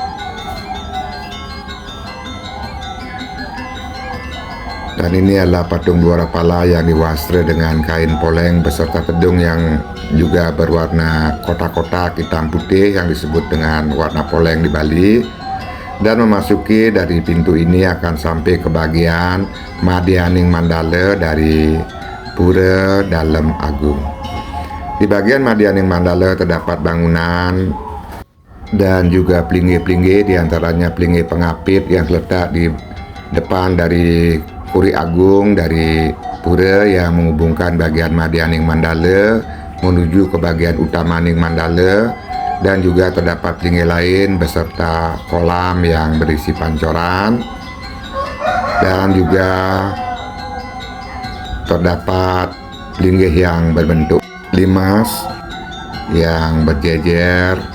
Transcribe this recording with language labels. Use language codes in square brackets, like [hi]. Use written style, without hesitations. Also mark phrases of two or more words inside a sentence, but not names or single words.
[id] Dan ini adalah patung dua rapala yang diwastra dengan kain poleng beserta tedung yang juga berwarna kotak-kotak hitam putih yang disebut dengan warna poleng di Bali. Dan memasuki dari pintu ini akan sampai ke bagian Madyaning Mandala dari Pura Dalem Agung. Di bagian Madianing Mandala terdapat bangunan dan juga pelinggih-pelinggih, diantaranya pelinggih pengapit yang terletak di depan dari Kuri Agung dari pura yang menghubungkan bagian Madianing Mandala menuju ke bagian utama Ning Mandala, dan juga terdapat pelinggih lain beserta kolam yang berisi pancoran, dan juga terdapat pelinggih yang berbentuk limas yang berjejer